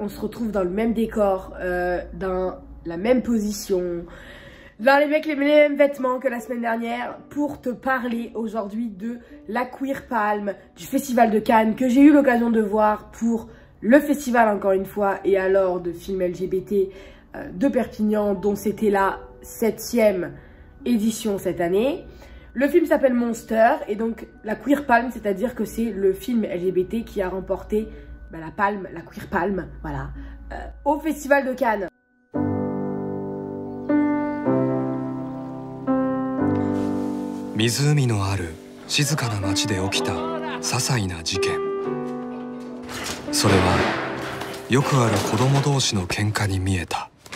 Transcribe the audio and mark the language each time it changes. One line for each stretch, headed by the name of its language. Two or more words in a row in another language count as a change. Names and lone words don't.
French: On se retrouve dans le même décor, dans la même position, dans les mêmes vêtements que la semaine dernière pour te parler aujourd'hui de la Queer Palm du Festival de Cannes que j'ai eu l'occasion de voir pour le festival encore une fois et alors de films LGBT de Perpignan dont c'était la 7e édition cette année. Le film s'appelle Monster et donc la Queer Palm, c'est-à-dire que c'est le film LGBT qui a remporté la palme, la Queer Palm, voilà, au Festival de Cannes.
Japanese: 湖のある静かな町で起きた些細な事件。それはよくある子供同士の喧嘩に見えた。